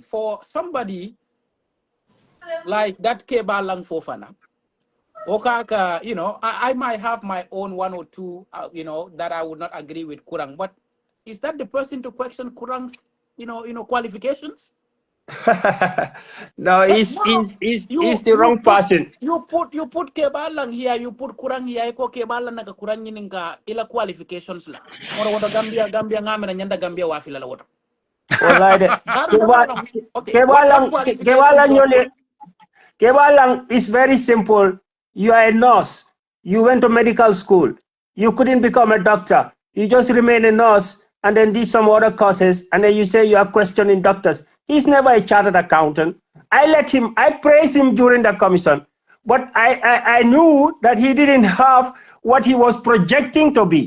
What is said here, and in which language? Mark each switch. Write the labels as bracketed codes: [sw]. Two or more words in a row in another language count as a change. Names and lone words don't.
[en] For somebody like that Keba Lang Fofana, Okaka, you know, I might have my own 1 or 2, you know, that I would not agree with Kurang, but is that the person to question Kurang's, you know, qualifications? No, he's the wrong person. You put Kebalang here, you put Kurang here, [man] ko Kebalang naga Kurang yininka ila qualifications la. Moro wada Gambia ngame na nyanda Gambia wafila la wada. [en] Kebalang is very simple. You are a nurse. You went to medical school. You couldn't become a doctor. You just remain a nurse and then did some other courses, and then you say you are questioning doctors. He's never a chartered accountant. I praised him during the commission, but I knew that he didn't have what he was projecting to be.